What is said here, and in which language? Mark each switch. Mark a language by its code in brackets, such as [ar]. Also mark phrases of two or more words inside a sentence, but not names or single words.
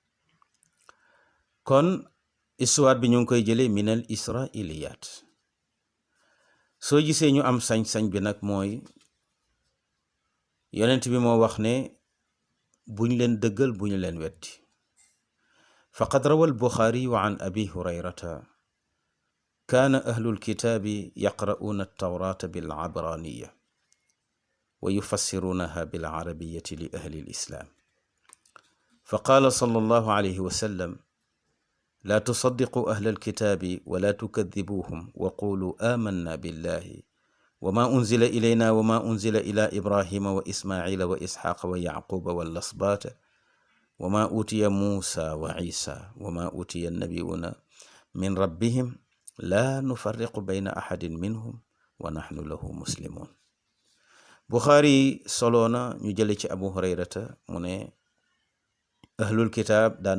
[wo] kon histoire bi ñu ngi koy jëlee [ar] من الإسرائيليات [wo] soo gisee ñu am sañ-sañ bi nag mooy yonent bi moo wax ne buñ leen dëggal buñu leen wetti [ar] فقد روى البخاري عن أبي هريرة كان أهل الكتاب يقرؤون التوراة بالعبرانية ويفسرونها بالعربية لأهل الإسلام فقال صلى الله عليه وسلم لا تصدقوا أهل الكتاب ولا تكذبوهم وقولوا آمنا بالله وما أنزل إلينا وما أنزل إلى إبراهيم وإسماعيل وإسحاق ويعقوب والأسباط وما أوتي موسى و عيسى وما أوتي النبيون من ربهم لا نفرق بين أحد منهم ونحن له مسلمون [wo] Buxaari soloona ñu jële ci Abu Hurayrata mu ne [ar] أهل الكتاب